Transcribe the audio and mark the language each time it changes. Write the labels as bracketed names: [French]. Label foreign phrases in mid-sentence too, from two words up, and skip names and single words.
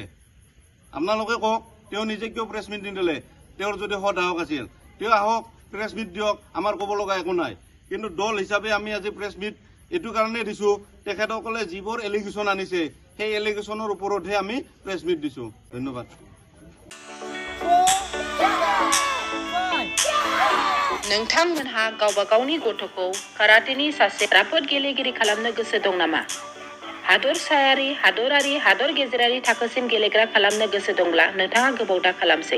[Assamese] আপোনালোকে কওক, তেওঁ নিজে কিয় [English] press meet [Assamese] নিদিলে? তেওঁৰ যদি সদাহক আছিল, তেওঁ আহক, [English] press meet [Assamese] দিয়ক, আমাৰ ক'ব লগা একো নাই। কিন্তু দল হিচাপে আমি আজি [English] press meet [Assamese] এইটো কাৰণে দিছোঁ, তেখেতসকলে যিবোৰ এলিগেশ্যন আনিছে সেই এলিগেশ্যনৰ ওপৰতহে আমি [English] press meet [Assamese] দিছোঁ। ধন্যবাদ। [Bodo] नोंथांमोनहा गावबा गावनि गथ'खौ काराटेनि सासे राफोद गेलेगिरि खालामनो गोसो दं नामा? हादरसायारि, हादरारि, हादर गेजेरारि थाखोसिम गेलेग्रा खालामनो गोसो दंब्ला नोंथाङा गोबाव दा खालामसै।